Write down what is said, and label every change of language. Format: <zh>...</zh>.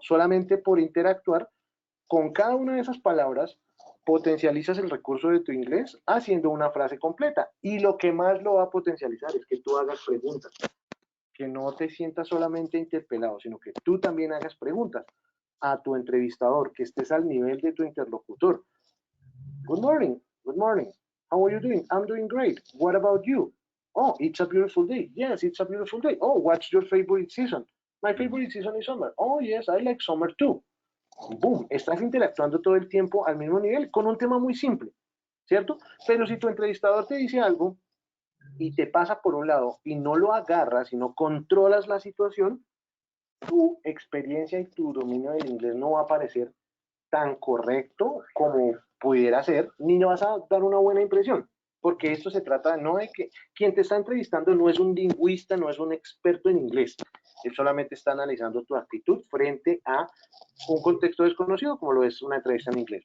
<es>Solamente por interactuar, con cada una de esas palabras potencializas el recurso de tu inglés haciendo una frase completa. Y lo que más lo va a potencializar es que tú hagas preguntas, que no te sientas solamente interpelado, sino que tú también hagas preguntas a tu entrevistador, que estés al nivel de tu interlocutor.</es> <en>Good morning, good morning. How are you doing? I'm doing great. What about you? Oh, it's a beautiful day. Yes, it's a beautiful day. Oh, what's your favorite season? My favorite season is summer. Oh, yes, I like summer too.</en> <es>boom, estás interactuando todo el tiempo al mismo nivel con un tema muy simple, ¿cierto? Pero si tu entrevistador te dice algo y te pasa por un lado y no lo agarras y no controlas la situación, tu experiencia y tu dominio del inglés no va a parecer tan correcto como pudiera ser, ni vas a dar una buena impresión, porque esto se trata no de que quien te está entrevistando no es un lingüista, no es un experto en inglés, él solamente está analizando tu actitud frente a un contexto desconocido como lo es una entrevista en inglés.</es>